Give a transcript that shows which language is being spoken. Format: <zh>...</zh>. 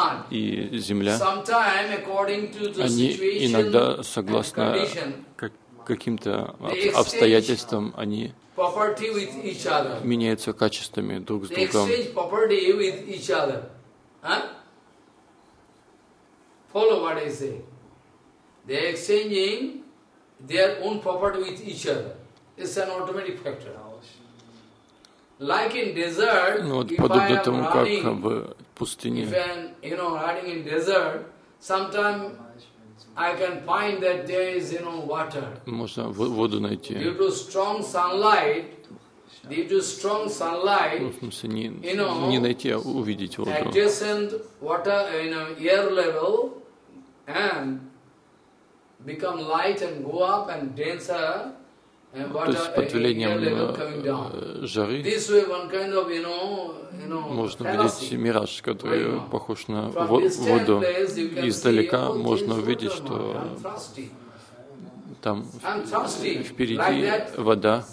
<ru>и земля, они иногда, согласно каким-то обстоятельствам, они меняются качествами друг с другом.</ru> <en>Follow what I say. They are exchanging their own property with each other. It's an automatic factor. Like in desert,</en> <ru>ну, вот, подобно тому, как в пустыне.</ru> <en>If I am, you know, riding in desert, sometimes I can find that there is, you know, water.</en> <ru>Можно воду найти.</ru> <en>Due to strong sunlight, due to strong sunlight,</en> <ru>в смысле, не,</ru> <en>you know,</en> <ru>не найти, а увидеть воду.</ru> <en>Adjacent water, you know, air level, and become light and go up and denser.</en> <ru>То есть под влиянием жары можно видеть мираж, который похож на воду. Издалека можно увидеть, что там впереди вода.</ru>